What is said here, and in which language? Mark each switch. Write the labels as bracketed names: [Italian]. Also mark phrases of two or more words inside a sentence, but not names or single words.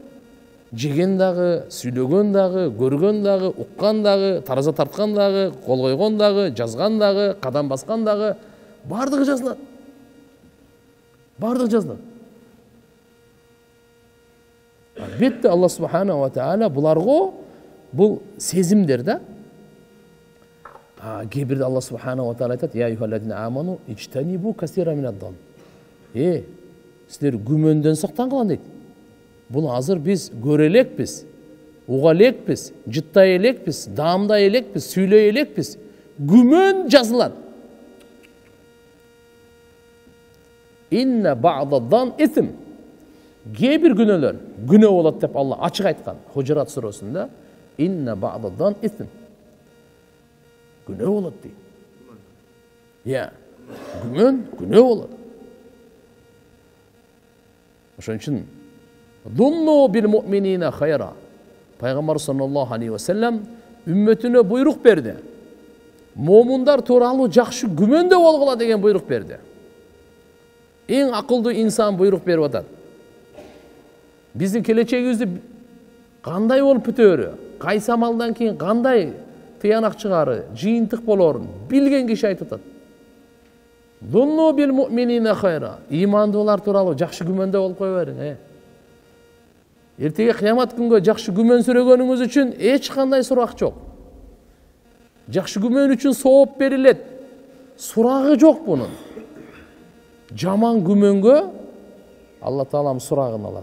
[Kyrgyz] Жеген дагы, сүйлөгөн дагы, көргөн дагы, уккан дагы, тараза тарткан дагы, кол койгон дагы, жазган дагы, кадам баскан дагы, бардыгы жазылат. Бардыгы жазылат. Албетте Аллах [Arabic] سبحانه وتعالى [Kyrgyz] буларга бул сезимдер да. Кээ-бирде Аллах [Arabic] سبحانه وتعالى [Kyrgyz] айтат: [Arabic] "يا أيها الذين آمنوا اجتنبوا كثيرا من الظن." [Kyrgyz] Силер күмөндөн сактангыла дейт. Бул азыр биз көрө элекпиз, уга элекпиз, жыттай элекпиз, даамдай элекпиз, сүйлөй элекпиз. Күмөн жазылат. [Arabic] إن بعض الظن إثم. [Kyrgyz] Кээ-бир күнөөлөр күнөө болот деп Алла ачык айткан. Хужурат сурасында [Arabic] إن بعض الظن إثم. [Kyrgyz] Күнөө болот дейт. Күмөн күнөө болот. Ошон үчүн [Arabic] ظنوا بالمؤمنين خيرا. [Kyrgyz] Пайгамбар [Arabic] صلى الله عليه وسلم [Kyrgyz] үммөтүнө буйрук берди. Момундар тууралуу жакшы күмөндө болгула деген буйрук берди. Эң акылдуу инсан буйрук берип атат. Биздин келечегибизди кандай болуп бүтөөрү, кайсы амалдан кийин кандай тыянак чыгары, жыйынтык болорун билген киши айтып атат. [Arabic] ظنوا بالمؤمنين خيرا. [Kyrgyz] Имандуулар тууралуу жакшы күмөндө болуп кое бериң. Эртеге кыямат күнгө жакшы күмөн сүрөгөнүңүз үчүн эч кандай сурак жок. Жакшы күмөн үчүн сооп берилет. Сурагы жок бунун. Жаман күмөнгө Алла Таалам сурагын алат.